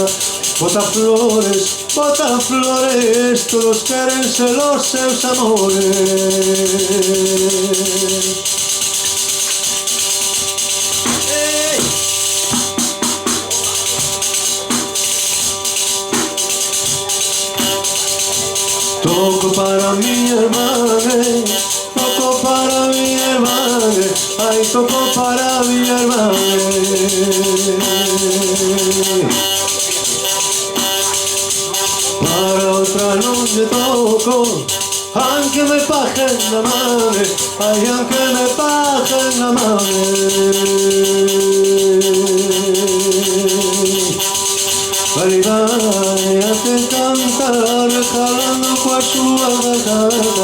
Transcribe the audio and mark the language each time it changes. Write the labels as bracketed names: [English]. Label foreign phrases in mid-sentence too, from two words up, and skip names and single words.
[Galician] Bota flores, todos queren ser os seus amores. [Spanish] Toco para mi hermana, toco para mi hermana, ay, toco para mi hermana. [Galician] Para outra non lle toco, anche me paguen na mane, ay, anche me paguen na mane. Vai a te cantar, calando coa súa garganta.